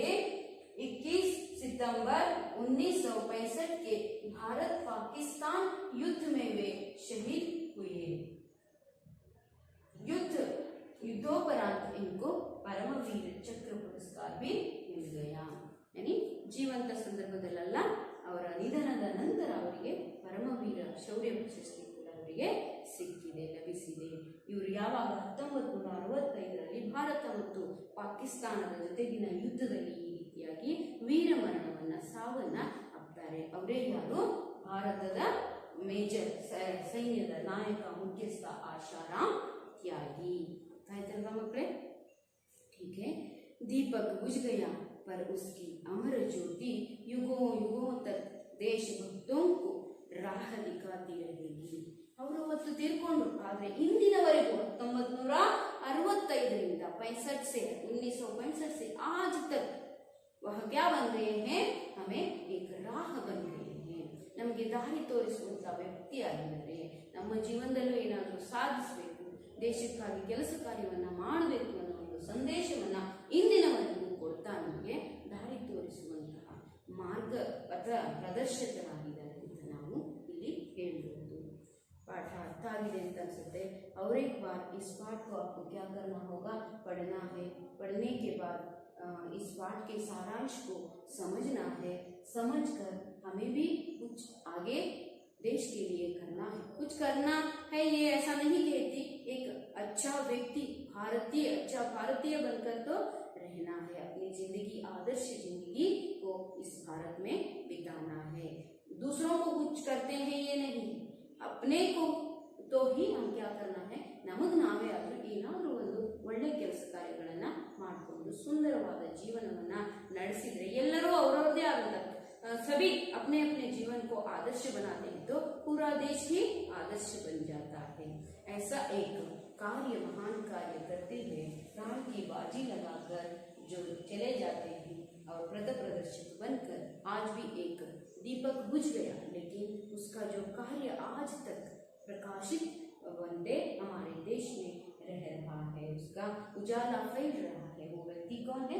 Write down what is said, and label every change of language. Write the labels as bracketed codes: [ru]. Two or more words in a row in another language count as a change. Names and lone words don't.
[hi] 21 सितंबर 1965 के भारत पाकिस्तान युद्ध में वे शहीद हुए. युद्धोपरांत इनको परमवीर चक्र पुरस्कार भी मिल गया. [kn] यानी ಜೀವಂತ ಸಂದರ್ಭದಲ್ಲ, ಅವರ ನಿಧನದ ನಂತರ ಅವರಿಗೆ ಪರಮವೀರ ಶೌರ್ಯ ಪ್ರಶಸ್ತಿ ಕೂಡ ಅವರಿಗೆ ಸಿಕ್ಕಿದೆ, ಲಭಿಸಿದೆ. ಇವರು ಯಾವಾಗ 1965ರಲ್ಲಿ ಭಾರತ ಮತ್ತು ಪಾಕಿಸ್ತಾನದ ಜೊತೆಗಿನ ಯುದ್ಧದಲ್ಲಿ ಈ ರೀತಿಯಾಗಿ ವೀರಮರಣವನ್ನ ಸಾವನ್ನ ಅಪ್ತಾರೆ. ಅವರೇ ಯಾರು? ಭಾರತದ ಮೇಜರ್ ಸೈನ್ಯದ ನಾಯಕ ಮುಖ್ಯಸ್ಥ ಆಶಾರಾಮ್ त्यागी. ಆಯ್ತಲ್ವಾ ಮಕ್ಕಳೇ? [hi] ठीक है. दीपक बुझ गया पर उसकी अमर ज्योति युगों युगों तक देशभक्तों को राह दिखाती रहेगी. [kn] ಅವರು ಅವತ್ತು ತೀರ್ಕೊಂಡ್ರು, ಆದ್ರೆ ಇಂದಿನವರೆಗೂ 1965ರಿಂದ [hi] 1965 से आज तक वह क्या बन रहे हैं? हमें एक राह बन रहे हैं. [kn] ನಮಗೆ ದಾರಿ ತೋರಿಸುವಂತ ವ್ಯಕ್ತಿಯಾಗಿದ್ದಾರೆ. ನಮ್ಮ ಜೀವನದಲ್ಲೂ ಏನಾದರೂ ಸಾಧಿಸಬೇಕು, ದೇಶಕ್ಕಾಗಿ ಕೆಲಸ ಕಾರ್ಯವನ್ನ ಮಾಡಬೇಕು ಅನ್ನೋ ಒಂದು ಸಂದೇಶವನ್ನ ಇಂದಿನವರೆಗೂ ಕೊಡ್ತಾ ನಮಗೆ ದಾರಿ ತೋರಿಸುವಂತಹ ಮಾರ್ಗ ಪ್ರದರ್ಶಕರಾಗಿದ್ದಾರೆ ಅಂತ ನಾವು ಇಲ್ಲಿ ಹೇಳ್ಬೋದು. [hi] पाठ अर्थ आगे [kn] ಅಂತ ಅನ್ಸುತ್ತೆ. [hi] और एक बार इस पाठ को आपको क्या करना होगा? पढ़ना है. पढ़ने के बाद इस पाठ के सारांश को समझना है. समझकर हमें भी कुछ आगे देश के लिए करना है. कुछ करना है ये ऐसा नहीं कहती, एक अच्छा व्यक्ति अच्छा भारतीय बनकर तो रहना है. अपनी जिंदगी, आदर्श जिंदगी को इस भारत में बिताना है. दूसरों को कुछ करते हैं ये नहीं, अपने को तो ही हम क्या करना है, [kn] ನಮಗ್ ನಾವೇ ಆದ್ರೂ ಏನಾದ್ರೂ ಒಂದು ಒಳ್ಳೆ ಕೆಲಸ ಕಾರ್ಯಗಳನ್ನ ಮಾಡಿಕೊಂಡು ಸುಂದರವಾದ ಜೀವನವನ್ನ ನಡೆಸಿದ್ರೆ ಎಲ್ಲರೂ ಅವರವರದೇ ಆದಂತ [hi] सभी अपने अपने जीवन को आदर्श बनाते हैं तो पूरा देश ही आदर्श बन जाता है। ऐसा एक कार्य, महान कार्य करते हुए प्राण की बाजी लगाकर जो चले जाते हैं और पथ प्रदर्शक बनकर आज भी एक दीपक बुझ गया, लेकिन उसका जो कार्य आज तक प्रकाशित बनते हमारे देश में रह रहा है, उसका उजाला फैल रहा है, वो व्यक्ति कौन है?